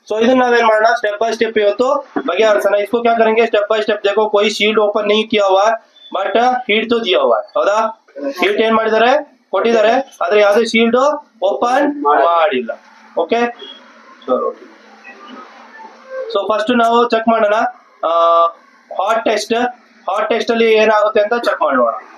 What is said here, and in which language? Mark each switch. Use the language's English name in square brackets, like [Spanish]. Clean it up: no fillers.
[Kannada] ಇದನ್ನ ನಾವೇನ್ ಮಾಡೋಣ, ಸ್ಟೆಪ್ ಬೈ ಸ್ಟೆಪ್ ಇವತ್ತು ಬಗೆಹರಿಸೋಣ। [Hindi] इसको क्या करेंगे, स्टेप बाय स्टेप। देखो कोई शील्ड ओपन नहीं किया हुआ है, बट हीट तो दिया हुआ है, ಹೌದಾ। [Kannada] ಹೀಟ್ ಏನ್ ಮಾಡಿದ್ದಾರೆ, ಕೊಟ್ಟಿದ್ದಾರೆ, ಆದ್ರೆ ಯಾವುದೇ ಶೀಲ್ಡ್ ಓಪನ್ ಮಾಡಿಲ್ಲ। ಓಕೆ ಚಲೋ। ಫಸ್ಟ್ ನಾವು ಚೆಕ್ ಮಾಡೋಣ ಹಾಟ್ ಟೆಸ್ಟ್ ಅಲ್ಲಿ ಏನಾಗುತ್ತೆ ಅಂತ ಚೆಕ್ ಮಾಡೋಣ।